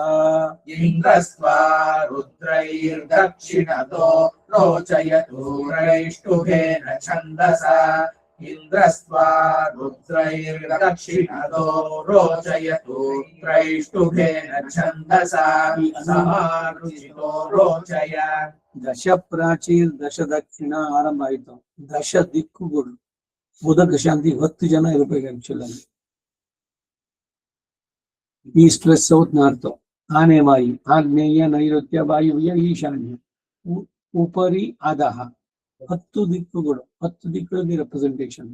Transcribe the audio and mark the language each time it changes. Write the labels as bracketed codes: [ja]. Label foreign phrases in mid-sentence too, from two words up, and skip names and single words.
[sa] इन्द्रस्त्वा रुद्रैर्दक्षिणतो रोचयतु त्रैष्टुभेन छन्दसा इन्द्रस्त्वा रुद्रैर्दक्षिणतो रोचयतु त्रैष्टुभेन छन्दसा समारुचितो रोचय ದಶ ಪ್ರಾಚೀರ್ ದಶ ದಕ್ಷಿಣ [kn] ಆರಂಭ ಆಯ್ತು. ದಶ ದಿಕ್ಕುಗಳು ಉದಕ ಶಾಂತಿ 10 ಜನ ಇರಬೇಕು ಆಕ್ಚುಲ್ ಅಲ್ಲಿ. [en] East West South North [kn] ಆನೆ ವಾಯು ಆಗ್ನೇಯ ನೈಋತ್ಯ ವಾಯುವ್ಯ ಈಶಾನ್ಯ ಉಪರಿ ಅಧಃ 10 ದಿಕ್ಕುಗಳು 10 ದಿಕ್ಕುಗಳಿಗೆ ರೆಪ್ರೆಸೆಂಟೇಷನ್.